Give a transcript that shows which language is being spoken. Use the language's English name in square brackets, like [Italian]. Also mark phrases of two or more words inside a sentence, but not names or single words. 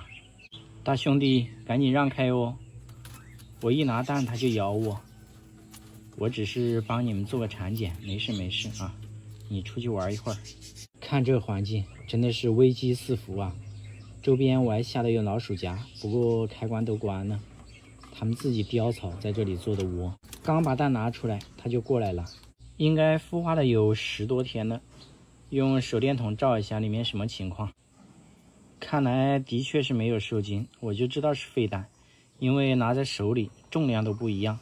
[Chinese] 大兄弟，趕緊讓開哦！我一拿蛋它就咬我。我只是幫你們做個產檢，沒事沒事啊。你出去玩一會兒。看這環境，真的是危機四伏啊！周邊我還下的有老鼠夾，不過開關都關了。他們自己叼草在這裡做的窩，剛把蛋拿出來，它就過來了。應該孵化了有10多天了。用手電筒照一下裡面什麼情況。看來的確是沒有受精，我就知道是废蛋，因為拿在手裡重量都不一樣。